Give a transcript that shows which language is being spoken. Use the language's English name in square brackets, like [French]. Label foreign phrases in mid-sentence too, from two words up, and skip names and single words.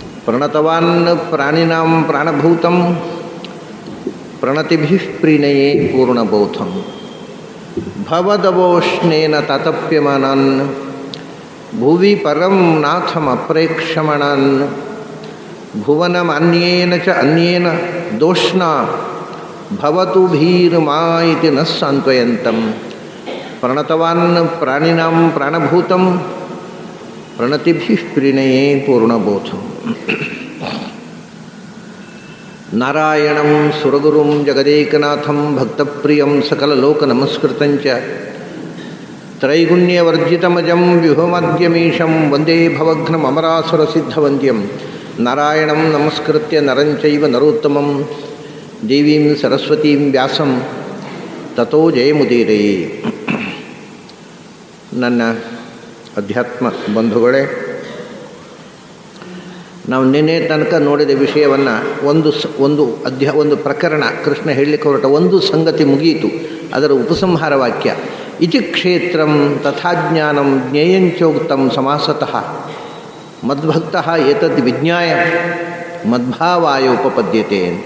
[Sanskrit] ಪ್ರಣತವಾನ್ ಪ್ರಾಣಿನಾಂ ಪ್ರಾಣಭೂತಂ ಪ್ರಣತಿಭಿಃ ಪ್ರೀಣಯೇ ಪೂರ್ಣಬೋಧಂ ಭವದವೋಷ್ಣೇನ ತಾತಪ್ಯಮಾನಾನ್ ಭುವಿ ಪರಂ ನಾಥಮಪ್ರೇಕ್ಷಮಣಾನ್ ಭುವನಮನ್ಯೇನ ಚ ಅನ್ಯೇನ ದೋಷ್ಣ ಭವತು ಭೀರ್ಮಾ ಇತಿ ನ ಸಾಂತ್ವಯಂತಂ ಪ್ರಣತವಾನ್ ಪ್ರಾಣಿನಾಂ ಪ್ರಾಣಭೂತಂ ಪ್ರಣತಿಭಿಃ ಪ್ರೀಣಯೇ ಪೂರ್ಣಬೋಧಂ. ನಾರಾಯಣಂ ಸುರಗುರುಂ ಜಗದೇಕನಾಥಂ ಭಕ್ತಪ್ರಿಯಂ ಸಕಲಲೋಕನಮಸ್ಕೃತಂಚ ತ್ರೈಗುಣ್ಯವರ್ಜಿತಮಜಂ ವ್ಯೂಹಮದ್ಯಮೀಶಂ ವಂದೇ ಭವಘ್ನಮರಾಸುರಸಿದ್ಧವಂದ್ಯಂ. ನಾರಾಯಣಂ ನಮಸ್ಕೃತ್ಯ ನರಂಚೈವ ನರೋತ್ತಮಂ ದೇವೀಂ ಸರಸ್ವತೀಂ ವ್ಯಾಸಂ ತತೋ ಜಯಮುದೀರಯೇ. [Kannada] ನನ್ನ ಅಧ್ಯಾತ್ಮ ಬಂಧುಗಳೇ, ನಾವು ನಿನ್ನೆ ತನಕ ನೋಡಿದ ವಿಷಯವನ್ನು ಒಂದು ಪ್ರಕರಣ ಕೃಷ್ಣ ಹೇಳಲಿಕ್ಕೆ ಹೊರಟ ಒಂದು ಸಂಗತಿ ಮುಗಿಯಿತು. ಅದರ ಉಪಸಂಹಾರ ವಾಕ್ಯ [Sanskrit] ಇತಿ ಕ್ಷೇತ್ರಂ ತಥಾಜ್ಞಾನಂ ಜ್ಞೇಯಂಚೋಕ್ತಂ ಸಮಾಸತಃ ಮದ್ಭಕ್ತಃ ಏತದ್ ವಿಜ್ಞಾಯ ಮದ್ಭಾವಾಯ ಉಪಪದ್ಯತೆ ಅಂತ.